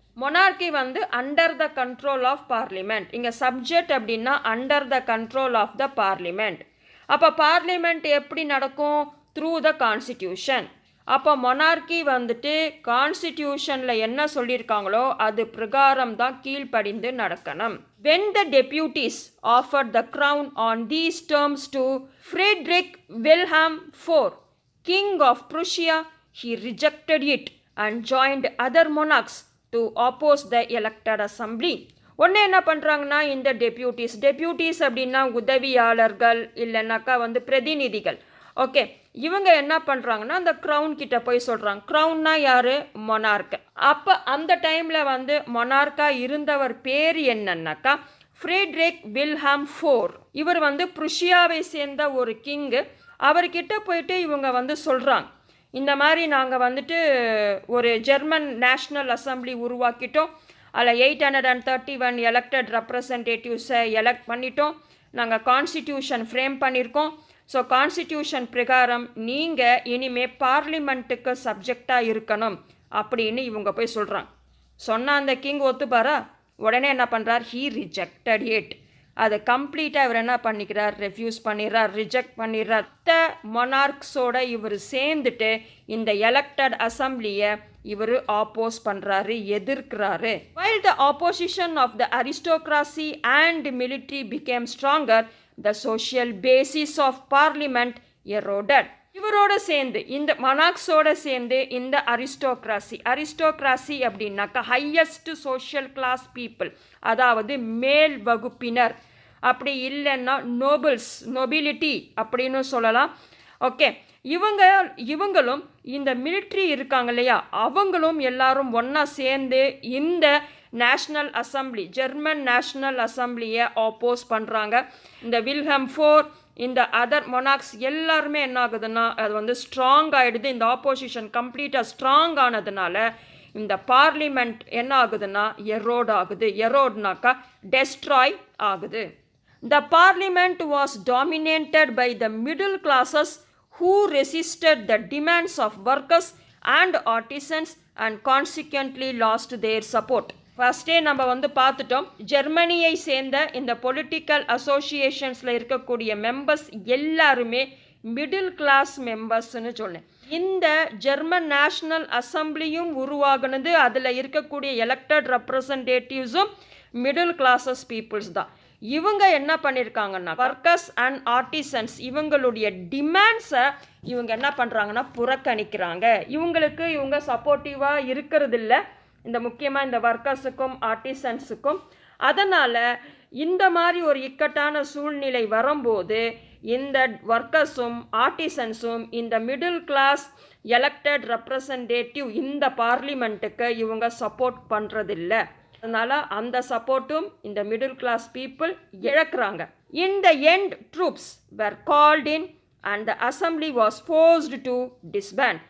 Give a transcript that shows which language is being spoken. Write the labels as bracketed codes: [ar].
[ta] Monarchy வந்து [en] Under the control of parliament. [ta] இங்கே subject அப்படின்னா [en] Under the control of the parliament. [ta] அப்போ parliament எப்படி நடக்கும்? [en] Through the constitution. [ta] அப்போ மொனார்கி வந்துட்டு கான்ஸ்டிடியூஷனில் என்ன சொல்லியிருக்காங்களோ அது பிரகாரம் தான் கீழ்ப்படிந்து நடக்கணும். [en] When the deputies offered the crown on these terms to Friedrich Wilhelm IV, King of Prussia, he rejected it and joined other monarchs to oppose the elected assembly. [ta] ஒன்று என்ன பண்ணுறாங்கன்னா, இந்த டெப்யூட்டிஸ் அப்படின்னா உதவியாளர்கள் இல்லைனாக்கா வந்து பிரதிநிதிகள். ஓகே, இவங்க என்ன பண்ணுறாங்கன்னா அந்த க்ரௌன் கிட்ட போய் சொல்கிறாங்க. க்ரௌன்னா யார்? மொனார்க். அப்போ அந்த டைமில் வந்து மொனார்க்காக இருந்தவர் பேர் என்னன்னாக்கா ஃப்ரீட்ரிக் வில்ஹெல்ம் IV. இவர் வந்து ப்ருஷியாவை சேர்ந்த ஒரு கிங்கு. அவர்கிட்ட போயிட்டு இவங்க வந்து சொல்கிறாங்க, இந்த மாதிரி நாங்கள் வந்துட்டு ஒரு ஜெர்மன் நேஷ்னல் அசம்பிளி உருவாக்கிட்டோம். அதில் 831 எலெக்டட் ரெப்ரசன்டேட்டிவ்ஸை எலெக்ட் பண்ணிட்டோம். நாங்கள் கான்ஸ்டிடியூஷன் ஃப்ரேம் பண்ணியிருக்கோம். ஸோ கான்ஸ்டிடியூஷன் பிரகாரம் நீங்கள் இனிமேல் பார்லிமெண்ட்டுக்கு சப்ஜெக்டாக இருக்கணும் அப்படின்னு இவங்க போய் சொல்கிறாங்க. சொன்னால் அந்த கிங் ஒத்துப்பாரா? உடனே என்ன பண்ணுறார்? [en] He rejected it. [ta] அதை கம்ப்ளீட்டாக இவர் என்ன பண்ணிக்கிறார்? Refuse பண்ணிடுறார், reject பண்ணிடுறார். மொனார்க்ஸோட இவர் சேர்ந்துட்டு இந்த எலெக்டட் அசம்பிளியை இவர் ஆப்போஸ் பண்ணுறாரு, எதிர்க்கிறாரு. [en] While the opposition of the aristocracy and military became stronger, the social basis of parliament eroded. [ta] இவரோட சேர்ந்து இந்த மொனார்க்ஸோட சேர்ந்து இந்த அரிஸ்டோக்ராசி அப்படின்னாக்கா ஹையஸ்ட் சோஷியல் கிளாஸ் பீப்புள், அதாவது மேல் வகுப்பினர், அப்படி இல்லைன்னா நொபிலிட்டி அப்படின்னு சொல்லலாம். ஓகே, இவங்களும் இந்த மிலிட்ரி இருக்காங்க இல்லையா, அவங்களும் எல்லாரும் ஒன்றா சேர்ந்து இந்த நேஷ்னல் அசம்பிளி, ஜெர்மன் நேஷ்னல் அசம்பிளியை ஆப்போஸ் பண்ணுறாங்க. இந்த வில்ஹெல்ம் IV, இந்த அதர் மொனார்க்ஸ் எல்லாருமே என்ன ஆகுதுன்னா அது வந்து ஸ்ட்ராங் ஆகிடுது. இந்த ஆப்போசிஷன் கம்ப்ளீட்டாக ஸ்ட்ராங் ஆனதுனால இந்த பார்லிமெண்ட் என்ன ஆகுதுன்னா எரோட் ஆகுது. எரோட்னாக்கா டெஸ்ட்ராய் ஆகுது. [en] The parliament was dominated by the middle classes who resisted the demands of workers and artisans and consequently lost their support. [ta] ஃபஸ்ட்டே நம்ம வந்து பார்த்துட்டோம், ஜெர்மனியை சேர்ந்த இந்த பொலிட்டிக்கல் அசோசியேஷன்ஸில் இருக்கக்கூடிய மெம்பர்ஸ் எல்லாருமே மிடில் கிளாஸ் மெம்பர்ஸ்ன்னு சொன்னேன். இந்த ஜெர்மன் நேஷ்னல் அசம்பிளியும் உருவாகுனது, அதில் இருக்கக்கூடிய எலெக்டட் ரெப்ரசன்டேட்டிவ்ஸும் மிடில் கிளாஸஸ் பீப்புள்ஸ் தான். இவங்க என்ன பண்ணியிருக்காங்கன்னா ஒர்க்கர்ஸ் அண்ட் ஆர்டிசன்ஸ் இவங்களுடைய டிமாண்ட்ஸை இவங்க என்ன பண்ணுறாங்கன்னா புறக்கணிக்கிறாங்க. இவங்க சப்போர்ட்டிவாக இருக்கிறது இல்லை, இந்த முக்கியமாக இந்த ஒர்க்கர்ஸுக்கும் ஆர்டிசன்ஸுக்கும். அதனால் இந்த மாதிரி ஒரு இக்கட்டான சூழ்நிலை வரும்போது இந்த ஒர்க்கர்ஸும் ஆர்டிசன்ஸும் இந்த மிடில் கிளாஸ் எலெக்டட் ரெப்ரசன்டேட்டிவ் இந்த பார்லிமெண்ட்டுக்கு இவங்க சப்போர்ட் பண்ணுறதில்ல. அதனால் அந்த சப்போர்ட்டும் இந்த middle class people இழக்கிறாங்க. [en] In the end, troops were called in and the assembly was forced to disband.